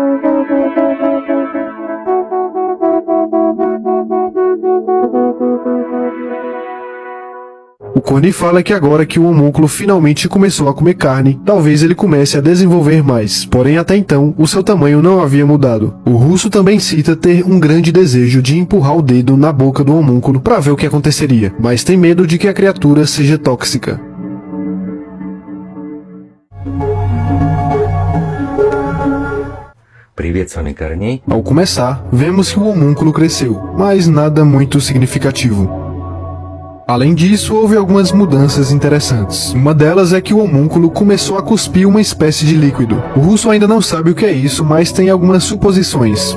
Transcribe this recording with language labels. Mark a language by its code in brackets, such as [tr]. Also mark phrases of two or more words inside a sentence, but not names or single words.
[pt] O Corny fala que agora que o homúnculo finalmente começou a comer carne, talvez ele comece a desenvolver mais, porém até então o seu tamanho não havia mudado. O russo também cita ter um grande desejo de empurrar o dedo na boca do homúnculo para ver o que aconteceria, mas tem medo de que a criatura seja tóxica. [ru] Привет, с вами Корней. [pt] Ao começar, vemos que o homúnculo cresceu, mas nada muito significativo. Além disso, houve algumas mudanças interessantes. Uma delas é que o homúnculo começou a cuspir uma espécie de líquido. O russo ainda não sabe o que é isso, mas tem algumas suposições.